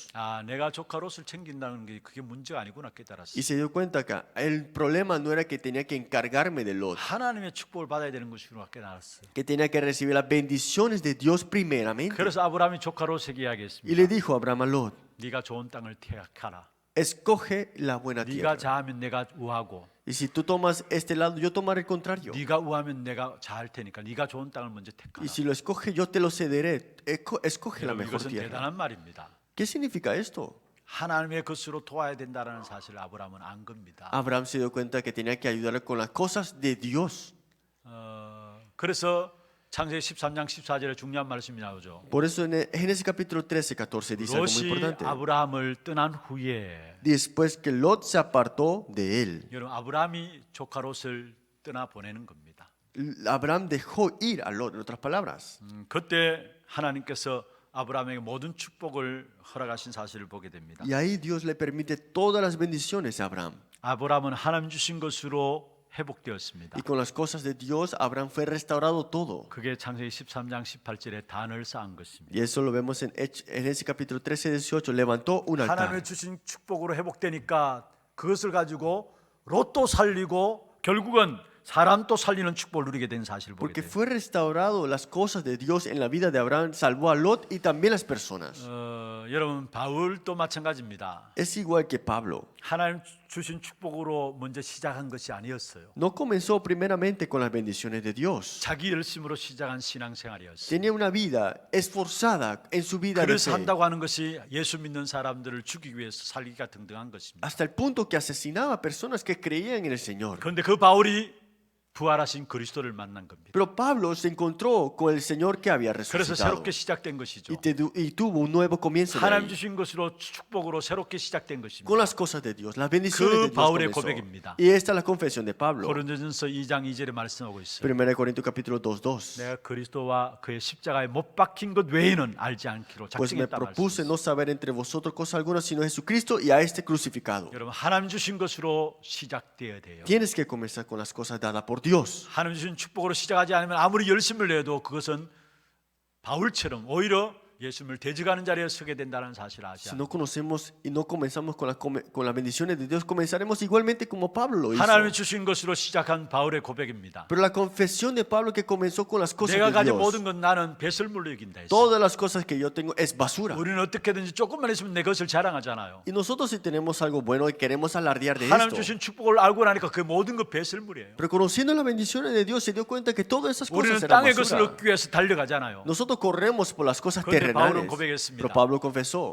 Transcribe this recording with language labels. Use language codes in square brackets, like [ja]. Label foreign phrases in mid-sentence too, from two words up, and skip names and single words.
[ko] 아, 내가 조카 롯을 챙긴다는 게 그게 문제가 아니구나 깨달았어. [es] Y se dio cuenta que el problema no era que tenía que encargarme de Lot, [ko] 하나님의 축복을 받아야 되는 것이구나 깨달았어. [es] que tenía que recibir las bendiciones de Dios primeramente. [ko] 그래서 아브라함이 조카 롯에게 [es] Y [ko] 이야기했습니다. [es] le dijo a Abraham a Lot, [ko] 네가 좋은 땅을 택하라. [es] escoge la buena [ko] 네가 [es] tierra. [ko] 자하면 내가 우하고 [es] Y si tú tomas este lado, yo tomaré el contrario. [ko] 네가 우하면 내가 자할 테니까 네가 좋은 땅을 먼저 택하라. [es] Y si lo escoge, yo te lo cederé. Escoge la [ko] 여러분, [es] mejor [ko] 이것은 [es] tierra. [ko] 대단한 말입니다. [es] ¿Qué significa esto? [ko] 하나님의 것으로 도와야 된다는 사실을 아브라함은 안 겁니다. [es] Abraham se dio cuenta que tenía que ayudarle con las cosas de Dios. [ko] 그래서 창세기 13장 14절에 중요한 말씀이 나오죠. [es] Por eso en Génesis capítulo 13, 14 dice algo muy [ko] 롯이 [es] importante. [ko] 아브라함을 떠난 후에 [es] Después que Lot se apartó de él, [ko] 여러분 아브라함이 조카 롯을 떠나 보내는 겁니다. [es] Abraham dejó ir a Lot, en otras palabras. [ko] 그때 하나님께서 아브라함에게 모든 축복을 허락하신 사실을 보게 됩니다. [es] Y ahí Dios le permite todas las bendiciones a Abraham. [ko] 아브라함은 하나님 주신 것으로 회복되었습니다. [es] Y con las cosas de Dios, Abraham fue restaurado todo. [ko] 그게 창세기 13장 18절에 단을 쌓은 것입니다. [es] Y eso lo vemos en Génesis capítulo 13, 18. Levantó un altar. [ko] 하나님의 주신 축복으로 회복되니까 그것을 가지고 롯도 살리고 결국은 사람도 살리는 축복을 누리게 된 사실을 보게 [es] Porque [ko] 돼요. [es] fue restaurado las cosas de Dios en la vida de Abraham, salvó a Lot y también las personas. [ko] 여러분 바울도 마찬가지입니다. [es] Es igual que Pablo. [ko] 하나님 주신 축복으로 먼저 시작한 것이 아니었어요. [es] No comenzó primeramente con las bendiciones de Dios. [ko] 자기 열심으로 시작한 신앙생활이었어요. [es] Tenía una vida esforzada en su vida de [ko] 그래서 [es] fe, [ko] 한다고 하는 것이 예수 믿는 사람들을 죽이기 위해서 살기가 등등한 것입니다. [es] hasta el punto que asesinaba a personas que creían en el Señor. [ko] 그런데 그 바울이 부활하신 그리스도를 만난 겁니다. [es] Pero Pablo se encontró con el Señor que había [ko] 그래서 [es] resucitado [ko] 새롭게 시작된 것이죠. [es] y tuvo un nuevo comienzo de [ko] 하나님 [es] ahí. [ko] 주신 것으로 축복으로 새롭게 시작된 것입니다. [es] Con las cosas de Dios, las bendiciones de [ko] 그 [es] Dios [ko] 바울의 [es] comenzó. [ko] 고백입니다. [es] Y esta es la confesión de Pablo. [ko] 고린도전서 2장 2절에 말씀하고 있어요. [es] 1 Corintios capítulo 2:2. [ko] 내가 그리스도와 그의 십자가에 못 박힌 것 외에는 알지 않기로 [es] Pues me [ko] 작정했다 [es] propuse [ko] 말씀했어요. [es] no saber entre vosotros cosa alguna sino Jesucristo y a este crucificado. [ko] 여러분 하나님 주신 것으로 시작되어야 돼요. [es] Tienes que comenzar con las cosas dadas por Dios. [ko] 하나님 주신 축복으로 시작하지 않으면 아무리 열심을 내도 그것은 바울처럼 오히려 예수님을 대적하는 자리에 서게 된다는 사실을 아시죠? [es] Si no conocemos y no comenzamos con las bendiciones de Dios, comenzaremos igualmente como Pablo lo hizo. [ko] 하나님이 주신 것으로 시작한 바울의 고백입니다. [es] Pero la confesión de Pablo que comenzó con las cosas [ko] 내가 [es] de [ko] 가진 [es] Dios, [ko] 모든 건 나는 배설물로 여긴다 했어요. [es] todas las cosas que yo tengo es basura. [ko] 우리는 어떻게든지 조금만 있으면 내 것을 자랑하잖아요. [es] Y nosotros si tenemos algo bueno y queremos alardear de [ko] 하나님 [es] esto. [ko] 주신 축복을 알고 나니까 그 모든 것 배설물이에요. [es] Pero conociendo las bendiciones de Dios se dio cuenta que todas esas cosas [ko] 우리는 [es] eran [ko] 땅의 것을 [es] basura. [ko] 얻기 위해서 달려가잖아요. [es] Nosotros corremos por las cosas [ko] 그런데 바울은 [es] terrenales. [ko] 고백했습니다. [es] Pero Pablo confesó.